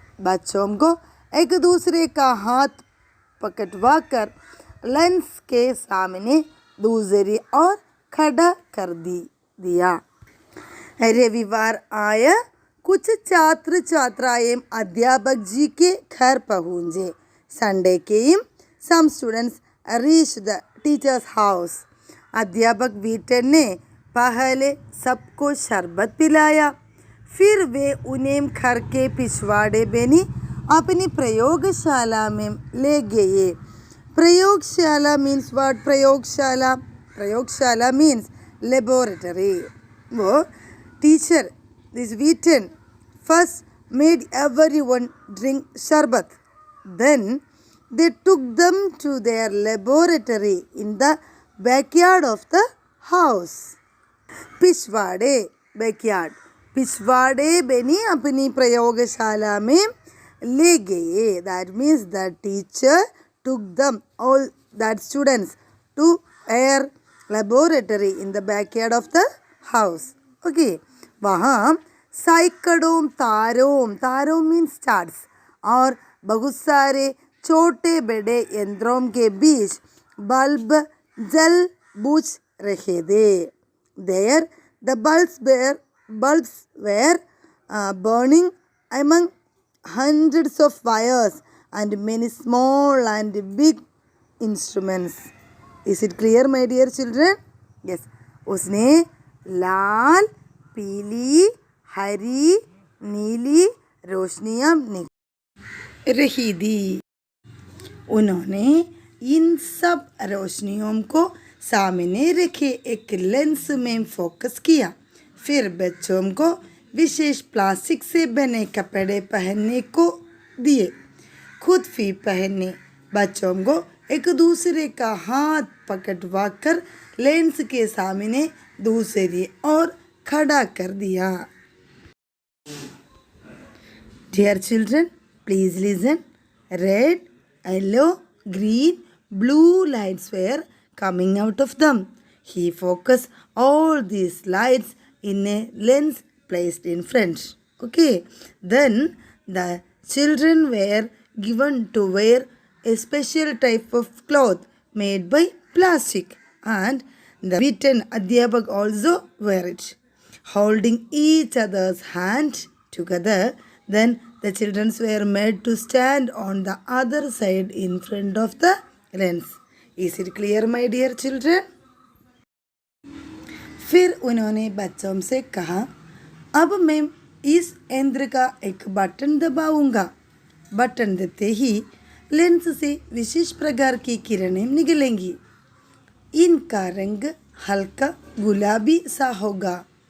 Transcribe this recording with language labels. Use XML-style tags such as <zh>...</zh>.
<hi>बच्चों को एक दूसरे का हाथ पकड़वा कर लेंस के सामने दूसरी ओर खड़ा कर दिया। रविवार आया। कुछ छात्र छात्राएं अध्यापक जी के घर पहुँचे।</hi> <en>Sunday came some students reached the teacher's house.</en> <hi>अध्यापक वीटन ने पहले सबको शरबत पिलाया, फिर वे उन्हें घर के पिछवाड़े बनी अपनी प्रयोगशाला में ले गए।</hi> <en>प्रयोगशाला means what? प्रयोगशाला means laboratory. वो teacher this Wheaton first made everyone drink sharbat, then they took them to their laboratory in the backyard of the house.</en> <hi>पिछवाड़े बैकयार्ड, पिछवाड़े बनी अपनी प्रयोगशाला में ले गए।</hi> <en>That means the teacher took them, all that students, to their laboratory in the backyard of the house.</en> <hi>Okay, वहाँ सैकड़ों तारों मीन्स स्टार्स और बहुत सारे छोटे बड़े यंत्रों के बीच बल्ब जल बुझ रहे थे।</hi> <en>There the bulbs were burning among hundreds of wires and many small and big instruments. Is it clear, my dear children? Yes.</en> <hi>उसने लाल, पीली, हरी, नीली रोशनियाँ निकल रही थी। उन्होंने इन सब रोशनियों को सामने रखे एक लेंस में फोकस किया। फिर बच्चों को विशेष प्लास्टिक से बने कपड़े पहनने को दिए। खुद भी पहने। बच्चों को एक दूसरे का हाथ पकड़वा कर लेंस के सामने दूसरी ओर खड़ा कर दिया।</hi> <en>Dear children, please listen. Red, yellow, green, blue lights were coming out of them. He focused all these lights in a lens placed in front. Okay, then the children were given to wear a special type of cloth made by plastic, and the beaten adhyapak also wear it, holding each other's hand together. Then the children were made to stand on the other side in front of the lens. Is it clear, my dear children?</en> <hi>फिर उन्होंने बच्चों से कहा, अब मैं इस यंत्र का एक बटन दबाऊंगा। बटन देते ही लेंस से विशेष प्रकार की किरणें निकलेंगी। इनका रंग हल्का गुलाबी सा होगा।</hi>